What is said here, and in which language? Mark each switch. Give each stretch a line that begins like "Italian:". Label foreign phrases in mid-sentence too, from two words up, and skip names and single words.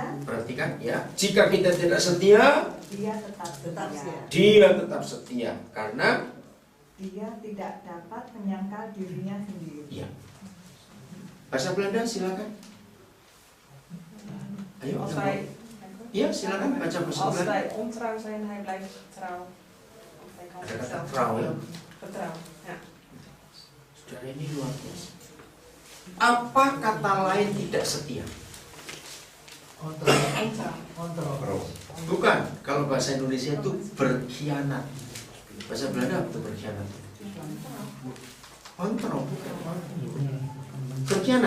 Indonesian: Perhatikan ya. Jika kita tidak setia, dia tetap setia. dia tetap setia karena Dia tidak dapat menyangkal dirinya sendiri. ya. Bahasa Belanda silakan. Ayo. Iya, silakan baca bahasa
Dutch: Als
Indonesian: Belanda.
Dutch: wij ontrouw zijn, hij blijft trouw. Of hij kan
Indonesian: Ada kata
Dutch: zichzelf trouw ya. vertrouw. Ja.
Indonesian: Saudara, ini luar biasa. Apa kata lain tidak setia?
Dutch: Ontrouw.
Indonesian: Bukan. Kalau bahasa Indonesia itu berkhianat. Bahasa Belanda apa itu berkhianat?
Dutch: Ontrouw. Berkhianat.